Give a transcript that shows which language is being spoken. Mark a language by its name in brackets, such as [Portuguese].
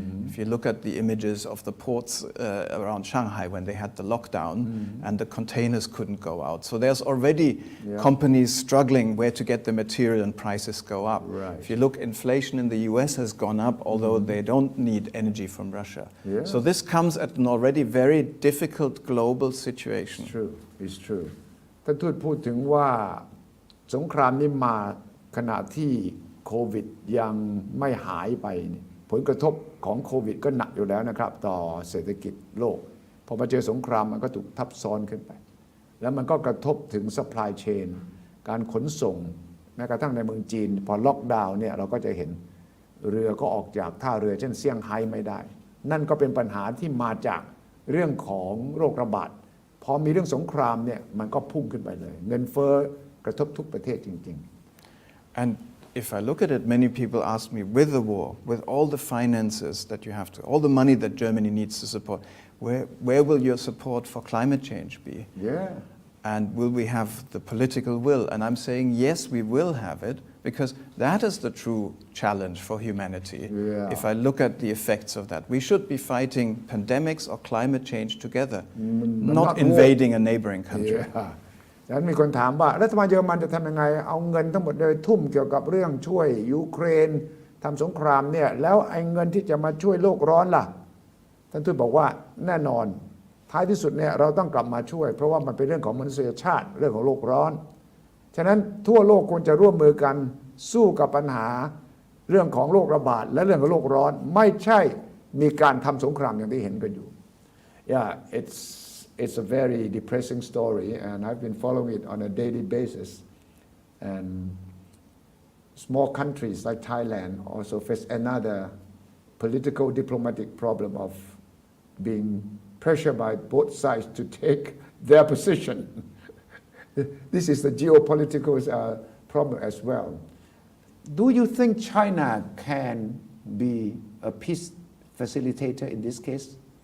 [English] If you look at the images of the ports around Shanghai when they had the lockdown and the containers couldn't go out. So there's already companies struggling where to get the material and prices go up. Right. If you look, inflation in the US has gone up, although they don't need energy from Russia. Yeah. So this comes at an already very difficult global situation. It's true. It's true. [Thai] ท่านทูตพูดถึงว่าสงครามนี้มาขณะที่โควิดยังไม่หายไปผลกระทบของโควิดก็หนักอยู่แล้วนะครับต่อเศรษฐกิจโลกพอมาเจอสงครามมันก็ถูกทับซ้อนขึ้นไปแล้วมันก็กระทบถึง supply chain การขนส่งแม้กระทั่งในเมืองจีนพอล็อกดาวน์เนี่ยเราก็จะเห็น เรือก็ออกจากท่าเรือเช่นเซี่ยงไฮ้ไม่ได้นั่นก็เป็นปัญหาที่มาจากเรื่องของโรคระบาดพอมีเรื่องสงครามเนี่ยมันก็พุ่งขึ้นไปเลยเงินเฟ้อกระทบทุกประเทศจริงๆ [English] And if I look at it, many people ask me, with the war, with all the finances that you have to, all the money that Germany needs to support, where will your support for climate change be? Yeah. And will we have the political will? And I'm saying, yes, we will have it, because that is the true challenge for humanity. Yeah. If I look at the effects of that, we should be fighting pandemics or climate change together, not invading a neighboring country. Yeah. [Thai] ฉะนั้นมีคนถามว่ารัฐบาลเยอรมันจะทำยังไงเอาเงินทั้งหมดเลยทุ่มเกี่ยวกับเรื่องช่วยยูเครนทำสงครามเนี่ยแล้วไอ้เงินที่จะมาช่วยโลกร้อนล่ะ ท่านทูตบอกว่าแน่นอนท้ายที่สุดเนี่ยเราต้องกลับมาช่วยเพราะว่ามันเป็นเรื่องของมนุษยชาติเรื่องของโลกร้อนฉะนั้นทั่วโลกควรจะร่วมมือกันสู้กับปัญหาเรื่องของโรคระบาดและเรื่องของโลกร้อนไม่ใช่มีการทำสงครามอย่างที่เห็นกันอยู่ [English] Yeah, it's a very depressing story, and I've been following it on a daily basis. And small countries like Thailand also face another political diplomatic problem of being pressured by both sides to take their position. This is the geopolitical problem as well. Do you think China can be a peace facilitator in this case?